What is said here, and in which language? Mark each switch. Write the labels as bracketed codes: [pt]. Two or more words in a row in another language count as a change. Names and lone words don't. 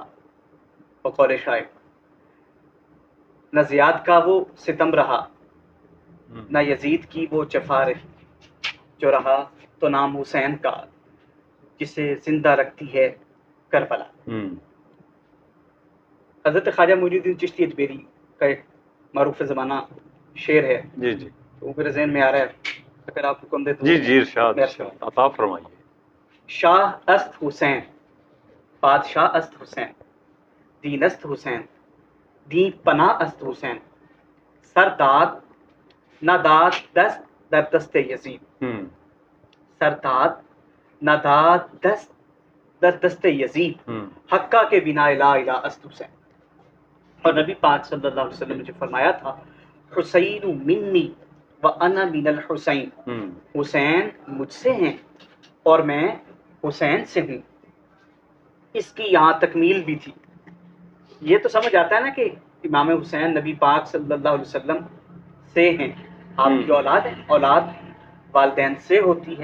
[ur] بقول شاعر، نہ زیاد کا وہ ستم رہا، نہ یزید کی وہ جفا رہی، جو رہا تو نام حسین کا، جسے زندہ رکھتی ہے کربلا۔ حضرت خواجہ معین الدین چشتی اجمیری کا ایک معروف زمانہ شعر ہے، جی جی، وہ میرے ذہن میں آ رہا ہے، اگر آپ حکم دے تو جی جی، ارشاد عطا فرمائیے۔ [fa] شاہ است حسین، بادشاہ است حسین، دین است حسین، دین پناہ است حسین، سر داد نہ داد دست در دست یزید، سر داد نہ داد دست در دست یزید، حقہ کے بنا لا الہ است حسین۔ [ur] اور نبی پاک صلی اللہ علیہ وسلم نے جو فرمایا تھا، [ar] حسین منی و انا من الحسین، [ur] حسین مجھ سے ہیں اور میں حسین سے ہوں، اس کی یہاں تکمیل بھی تھی۔ یہ تو سمجھ آتا ہے نا کہ امام حسین نبی پاک صلی اللہ علیہ وسلم سے ہیں، آپ کی اولاد ہے، اولاد والدین سے ہوتی ہے،